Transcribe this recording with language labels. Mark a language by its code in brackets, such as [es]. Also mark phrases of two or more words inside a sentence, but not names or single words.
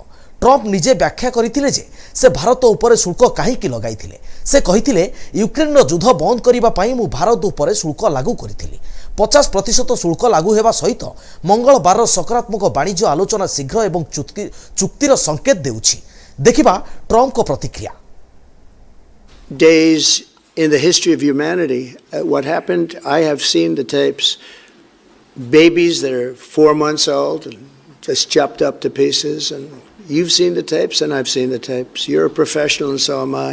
[or] ଟ୍ରମ୍ପ ନିଜେ ବ୍ୟାଖ୍ୟା କରଥିଲେ ଜେ ସେ ଭାରତ ଉପରେ ଶୁଳ୍କ କାହିଁକି ଲଗାଇଥିଲେ। ସେ କହିଥିଲେ ୟୁକ୍ରେନ ଯୁଦ୍ଧ ବନ୍ଦ କରିବା ପଇ ମୁ ଭାରତ ଉପରେ ଶୁଳ୍କ ଲାଗୁ କରିଥିଲି। 50% ଶୁଳ୍କ ଲାଗୁ ହେବା ସହିତ ମଙ୍ଗଳବାର ସକାରାତ୍ମକ ବାଣିଜ୍ୟ ଆଲୋଚନା ଶୀଘ୍ର ଏବଂ ଚୁକ୍ତିର ସଙ୍କେତ ଦେଉଛି। ଦେଖିବା ଟ୍ରମ୍ପ କୋ ପ୍ରତିକ୍ରିୟା। [en] Days in the history of humanity. What happened, I have seen the tapes. Babies that are 4 months old and just chopped up to pieces. And you've seen the tapes and I've seen the tapes. You're a professional and so am I.